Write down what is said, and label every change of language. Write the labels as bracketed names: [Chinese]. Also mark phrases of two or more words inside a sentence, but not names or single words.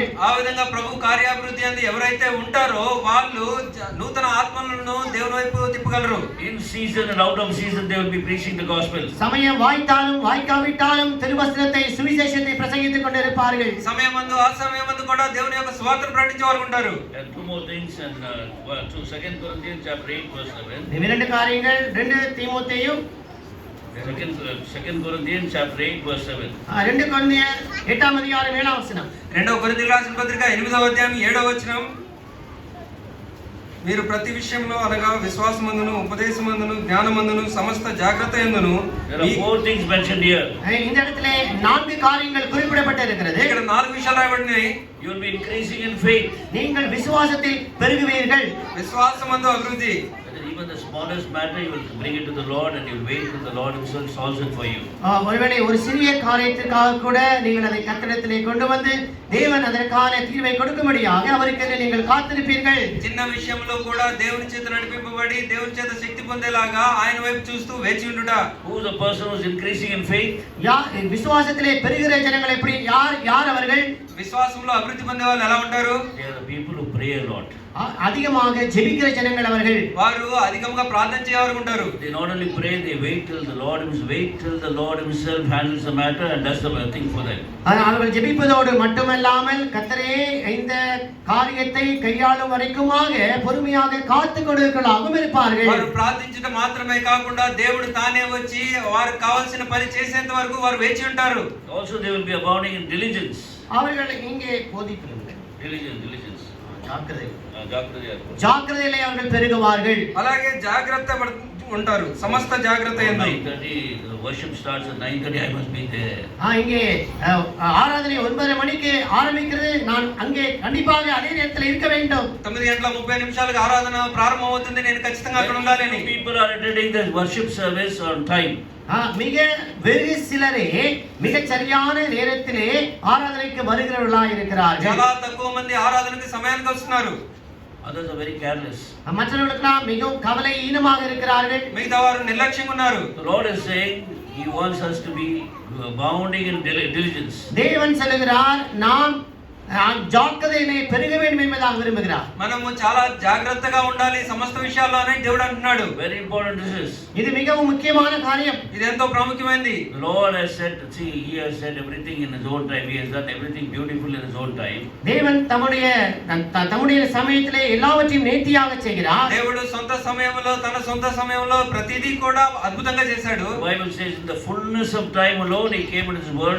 [Telugu] ఆ విధంగా ప్రభు కార్యాభివృద్ధి అందు ఎవరైతే ఉంటారో వాళ్ళు నూతన ఆత్మలను దేవుని వైపు తిప్పగలరు. [English] In season and out of season they will be preaching the gospel. [Tamil] சமயம் வாய்த்தாலும் வாய்க்காவிட்டாலும் திருவசனத்தை சுவிசேஷத்தை பிரசங்கித்துக் கொண்டிருப்பார்கள். [Telugu] సమయమందు అసమయమందు కూడా దేవుని యొక్క సువార్తను ప్రకటించే వారు ఉంటారు. [English] And two more things, and to 2 Corinthians chapter 8 verse 7. [Tamil] இரண்டு காரியங்கள் 2 தீமோத்தேயு [English] 2 Corinthians chapter 8 verse 7. [Tamil] 2 கொரிந்தியர் 8ஆம் அதிகாரம் 7ஆம் வசனம். [Telugu] 2వ కొరింథీయులకు రాసిన పత్రిక 8వ అధ్యాయం 7వ వచనం. మీరు ప్రతి విషయంలో అనగా విశ్వాసమందును ఉపదేశమందును జ్ఞానమందును సమస్త జాగ్రత్త యందును. [English] There are four things mentioned here. [Tamil] இந்த இடத்திலே 4 காரியங்கள் குறிப்பிடப்பட்டிருக்கிறது. [Telugu] ఇక్కడ 4 విషయాలు రాయబడినాయి. [English] You will be increasing in faith. [Tamil] நீங்கள் விசுவாசத்தில் பெருகுவீர்கள். [Telugu] విశ్వాసమందు అభివృద్ధి. [English] Even the smallest matter you will bring it to the Lord and you will wait till the Lord himself solves it for you. [Tamil] ஒருவேளை ஒரு சிறிய காரியத்திற்காக கூட நீங்கள் அதை கர்த்தரிடத்திலே கொண்டு வந்து தேவன் அதற்கான தீர்வை கொடுக்கும்படியாக அவருக்கு நீங்கள் காத்திருப்பீர்கள். [Telugu] చిన్న విషయంలో కూడా దేవుని చేత నడిపింపబడి దేవుని చేత శక్తి పొందేలాగా ఆయన వైపు చూస్తూ వేచి ఉండుట. [English] Who is the person who is increasing in faith? [Tamil] விசுவாசத்திலே பெருகிற ஜனங்கள் எப்படி யார் அவர்கள்? [Telugu] విశ్వాసంలో అభివృద్ధి పొందే వాళ్ళు ఎలా ఉంటారు? [English] They are the people who pray a lot. [Tamil] அதிகமாக ஜெபிக்கிற ஜனங்கள் அவர்கள். [Telugu] వారు అధికంగా ప్రార్థన చేయవారు ఉంటారు. [English] They not only pray, they wait till the Lord himself handles the matter and does the thing for them. [Tamil] அவர்கள் ஜெபிப்பதோடு மட்டுமல்லாமல் கர்த்தரே இந்த காரியத்தை கையாளும் வரைக்குமாக பொறுமையாக காத்து கொண்டிருக்கலாகவும் இருப்பார்கள். [Telugu] వారు ప్రార్థించడం మాత్రమే కాకుండా దేవుడు తానే వచ్చి వారికి కావాల్సిన పని చేసేంత వరకు వారు వేచి ఉంటారు. [English] Also they will be abounding in diligence. [Tamil] அவர்கள் இங்கே போதிக்கிறார்கள். [English] Diligence. [Tamil] ஜாக்கிரதையிலே அவர்கள் பெருகுவார்கள். [Telugu] అలాగే జాగ్రత్త ఉంటారు. సమస్త జాగ్రత్త యందు. [English] 9:30 worship starts at 9:30. I must be there. [Tamil] இங்கே ஆராதனை 9:30 மணிக்கு ஆரம்பிக்கிறது. நான் அங்கே கண்டிப்பாக அதே நேரத்தில் இருக்க வேண்டும். [Telugu] 9:30 ఆరాధన ప్రారంభమవుతుంది. నేను ఖచ్చితంగా అక్కడ ఉండాలి అని. [English] People are attending the worship service on time. [Tamil] மிக வெகு சிலரே மிக சரியான நேரத்திலே ஆராதனைக்கு வருகிறவர்களாக இருக்கிறார்கள். [Telugu] చాలా తక్కువ మంది ఆరాధనకి సమయానికి వస్తున్నారు. [English] Others are very careless. [Tamil] மற்றவர்களுக்கெல்லாம் மிகவும் கவலையீனமாக இருக்கிறார்கள். [Telugu] మిగతా వారు నిర్లక్ష్యంగా ఉన్నారు. [English] The Lord is saying he wants us to be abounding in diligence. [Tamil] தேவன் சொல்கிறார் நாம் [Telugu] జాగ్రత్తనే పెరగ [Tamil] வேண்டும் என்பதாக விரும்புகிறார். [Telugu] మనము చాలా జాగ్రత్తగా ఉండాలి సమస్త విషయాల్లోనే దేవుడు అంటున్నాడు. [English] Very important this is. [Tamil] இது மிகவும் முக்கியமான காரியம். [Telugu] ఇది ఎంతో ప్రాముఖ్యమైనది. [English] The Lord has said, see, he has said everything in his own time. He has done everything beautiful in his own time. [Tamil] தேவன் தம்முடைய சமயத்திலே எல்லாவற்றையும் நேர்த்தியாக செய்கிறார். [Telugu] దేవుడు సొంత సమయంలో తన సొంత సమయంలో ప్రతిదీ కూడా అద్భుతంగా చేశాడు. [English] The Bible says in the fullness of time alone he came into this world.